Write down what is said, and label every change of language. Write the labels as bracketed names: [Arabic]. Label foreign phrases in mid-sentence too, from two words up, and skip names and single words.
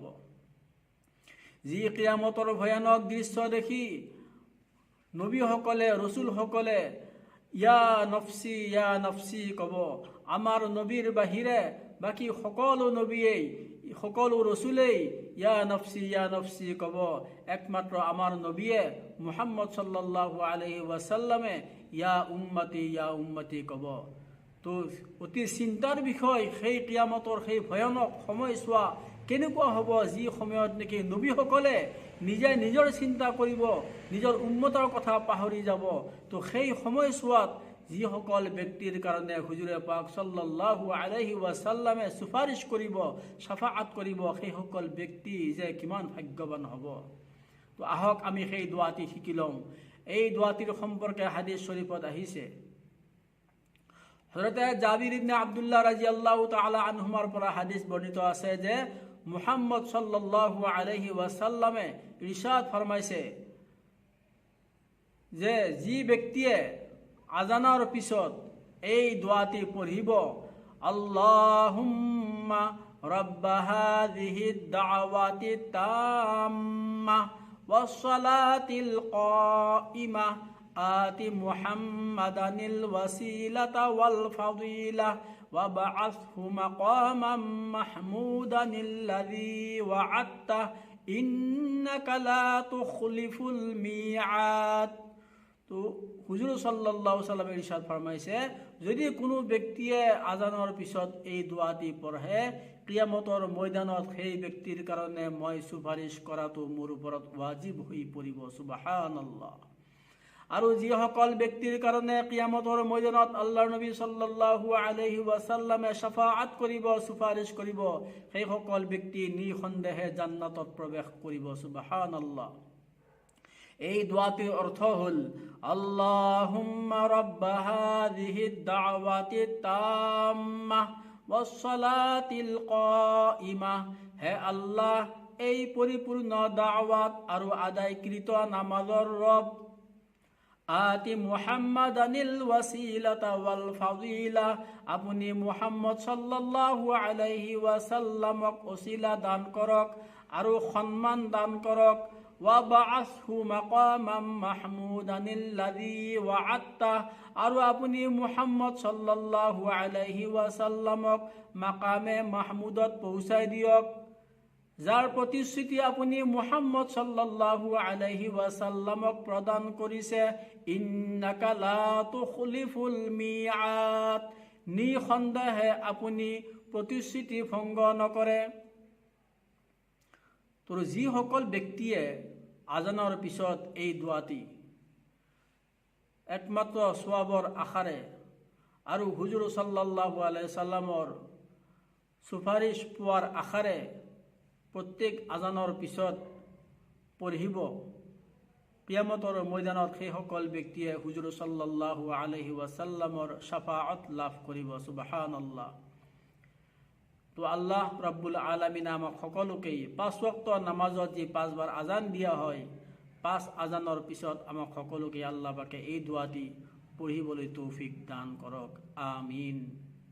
[Assamese] যি কিয়ামতৰ ভয়ানক দৃশ্য দেখি নবীসকলে ৰসুলসকলে [Arabic] يا نفسي [Assamese] ক'ব। আমাৰ নবীৰ বাহিৰে বাকী সকলো নবীয়েই সকলো ৰসুলেই [Arabic] يا نفسي [Assamese] ক'ব। একমাত্ৰ আমাৰ নবীয়ে মুহাম্মদ [Arabic] صلى الله عليه وسلم يا أمتي [Assamese] ক'ব। তো অতি চিন্তাৰ বিষয় সেই কিয়ামতৰ সেই ভয়ানক সময়ছোৱা কেনেকুৱা হ'ব, যি সময়ত নেকি নবীসকলে নিজে নিজৰ চিন্তা কৰিব, নিজৰ উম্মতৰ কথা পাহৰি যাব। তো সেই সময়ছোৱাত যিসকল ব্যক্তিৰ কাৰণে হুজুৰে পাক [Arabic] صلى الله عليه وسلم [Assamese] সুপাৰিশ কৰিব, শাফাআত কৰিব, সেইসকল ব্যক্তি যে কিমান ভাগ্যৱান হ'ব। তো আহক আমি সেই দোৱাটি শিকি লওঁ। এই দোৱাটিৰ সম্পৰ্কে হাদিছ শৰীফত আহিছে। হযৰতে জাবিৰ ইবনে আব্দুল্লাহ [Arabic] رضي الله تعالى عنهما [Assamese] পৰা হাদিছ বৰ্ণিত আছে যে মুহাম্মদ [Arabic] صلى الله عليه وسلم [Assamese] ইরশাদ ফরমাইছে যে যি ব্যক্তিয়ে আজানৰ পিছত এই দোৱাটি পঢ়িব, [Arabic] اللهم رب هذه الدعوة التامة والصلاة القائمة آت محمدا الوسيلة والفضيلة وابعثه مقاما محمودا الذي وعدته إنك لا تخلف الميعاد. [Assamese] তো হুজুর [Arabic] صلى الله عليه وسلم [Assamese] ইরশাদ ফরমাইছে, যদি কোনো ব্যক্তিয়ে আজানৰ পিছত এই দোৱাটি পঢ়ে, কিয়ামতৰ ময়দানত সেই ব্যক্তিৰ কাৰণে মই সুপাৰিশ কৰাটো মোৰ ওপৰত ৱাজিব হৈ পৰিব। সুবহানাল্লাহ। আৰু যিসকল ব্যক্তিৰ কাৰণে কিয়ামতৰ ময়দানত আল্লাহৰ নবী [Arabic] صلى الله عليه وسلم [Assamese] শাফাআত কৰিব, সুপাৰিশ কৰিব, সেইসকল ব্যক্তি নিঃসন্দেহে জান্নাতত প্ৰৱেশ কৰিব। [Arabic] সুবহানাল্লাহ। [Assamese] এই দোৱাটিৰ অৰ্থ হ'ল [Arabic] اللهم رب هذه الدعوة التامة والصلاة القائمة. [Assamese] হে আল্লাহ, এই পৰিপূৰ্ণ দাওয়াত আৰু আদায়কৃত নামাজৰ ৰব, [Arabic] آت محمدا الوسيلة والفضيلة, [Assamese] আপুনি মুহাম্মদ [Arabic] صلى الله عليه وسلم [Assamese] ওসিলা দান কৰক আৰু সন্মান দান কৰক। [Arabic] وابعثه مقاما محمودا الذي وعدته, [Assamese] আৰু আপুনি মুহাম্মদ [Arabic] صلى الله عليه وسلم [Assamese] মাকামে মাহমুদত পৌঁছাই দিয়ক, যাৰ প্ৰতিশ্ৰুতি আপুনি মুহাম্মদ [Arabic] صلى الله عليه وسلم [Assamese] প্ৰদান কৰিছে। [Arabic] إنك لا تخلف الميعاد, [Assamese] নিঃসন্দেহে আপুনি প্ৰতিশ্ৰুতি ভংগ নকৰে। তো যিসকল ব্যক্তিয়ে আজানৰ পিছত এই দোৱাটি একমাত্ৰ সওয়াবৰ আশাৰে আৰু হুজুৰ [Arabic] صلى الله عليه سلم [Assamese] সুপাৰিশ পোৱাৰ আশাৰে প্ৰত্যেক আজানৰ পিছত পঢ়িব, কিয়ামতৰ ময়দানত সেইসকল ব্যক্তিয়ে হুজুৰ [Arabic] صلى الله عليه وسلم [Assamese] শাফাআত লাভ কৰিব। সুবহানাল্লাহ। তো [Arabic] الله رب العالمين [Assamese] আমাক সকলোকেই 5 ওয়াক্ত নামাজত যি 5 বাৰ আজান দিয়া হয়, 5 আজানৰ পিছত আমাক সকলোকে আল্লাহ পাকে এই দোৱাটি পঢ়িবলৈ তৌফিক দান কৰক। আমিন।